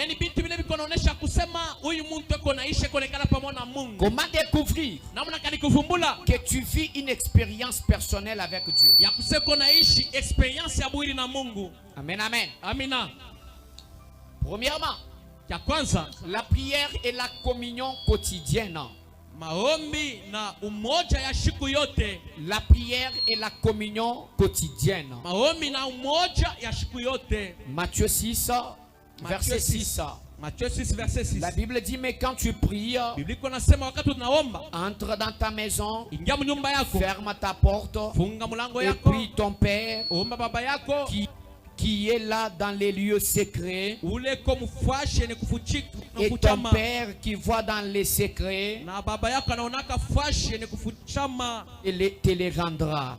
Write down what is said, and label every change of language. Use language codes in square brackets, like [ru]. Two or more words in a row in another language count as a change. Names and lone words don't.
[fr] Comment découvrir que tu vis une expérience personnelle avec Dieu? Amen, amen. [sw] Amina. [fr] Premièrement, la prière et la communion quotidienne. [sw] Maombi na umoja ya siku yote. [fr] La prière et la communion quotidienne. [sw] Maombi na umoja ya siku yote. [fr] Matthieu 6, verset 6. Matthieu 6, verset 6. La Bible dit, mais quand tu pries, entre dans ta maison, ferme ta porte, et prie ton Père qui est là dans les lieux secrets, et ton Père qui voit dans les secrets, et te les rendra.